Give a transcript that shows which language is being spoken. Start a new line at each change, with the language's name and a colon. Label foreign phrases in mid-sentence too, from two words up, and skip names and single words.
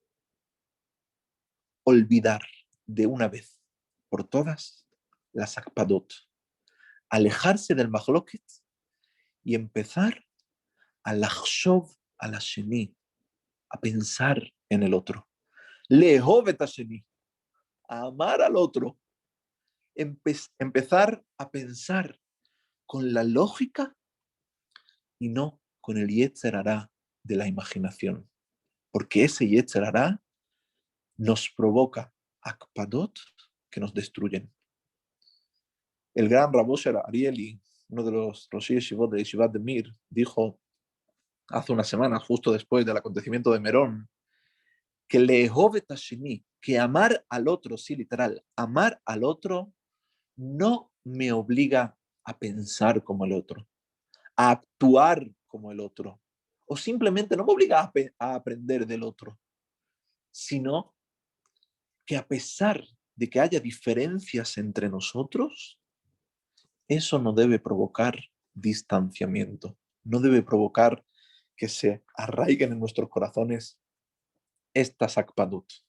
Spanish: Olvidar de una vez por todas las akpadot. Alejarse del mahloket y empezar a
Hebrew: לחשוב על השני,
Spanish: a pensar en el otro.
Hebrew: לאהוב את השני,
Spanish: a amar al otro. Empezar a pensar con la lógica y no con el
Hebrew: יצר הרע
Spanish: de la imaginación. Porque ese
Hebrew: יצר הרע
Spanish: nos provoca akpadot que nos destruyen. El gran Rav Osher Arieli, uno de los
Hebrew: ראש ישיבות
Spanish: de Yeshivat de Mir, dijo hace una semana, justo después del acontecimiento de Merón, que
Hebrew: לאהוב את השני,
Spanish: que amar al otro, sí, literal, amar al otro no me obliga a pensar como el otro, a actuar como el otro, o simplemente no me obliga a aprender del otro, sino que a pesar de que haya diferencias entre nosotros, eso no debe provocar distanciamiento, no debe provocar que se arraiguen en nuestros corazones estas akpadut.